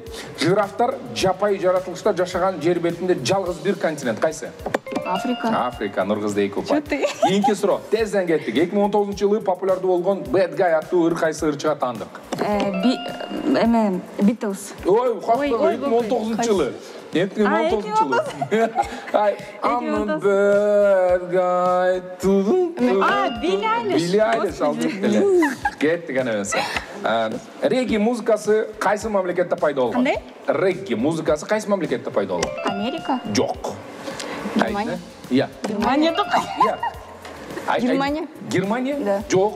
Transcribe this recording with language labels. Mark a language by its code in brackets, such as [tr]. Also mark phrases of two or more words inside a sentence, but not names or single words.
[ky] Жирафтар жапайы жаратылышта жашаган жер бетинде жалгыз бир континент кайсы? Африка, Нуркызда эки упай. Кийинки суроо. Тезден кеттик. 2019-жылы популярдуу болгон Bad Guy аттуу ыр кайсы ырчыга таандык? Beatles. Ой, 2019-жылы. 2019-жылы. [en] I'm a bad guy. [ky] Billie Eilish алдык деле. Кеттик анемесе. Регги музыкасы кайсы мамлекетте пайда болгон? Кандай? Регги музыкасы кайсы мамлекетте пайда болгон? Америка. Жок. Германия? Иә. Германия только. Германия? Германия? Да. Жок.